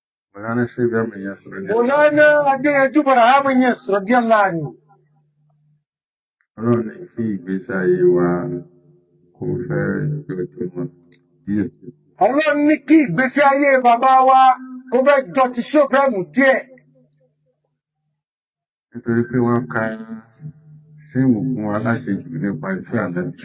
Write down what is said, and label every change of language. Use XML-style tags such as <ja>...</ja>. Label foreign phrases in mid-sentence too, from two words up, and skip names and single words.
<yo>Maolana Sheikh Ibrahim Niyass. Maolana Ibrahim Niyass</yo> <ar>رضي الله عنه.</ar> <yo>Ọlọ́run ní kí ìgbésí ayé wa kò fẹ́ jọ ti wọn díẹ̀. Ọlọ́run ní kí ìgbésí ayé bàbá wa kó fẹ́ jọ ti Sheikh Ibrahim díẹ̀. Nítorí pé wọ́n ka Sheikh kún aláṣejù nípa ìfẹ́ Ànábì.</yo>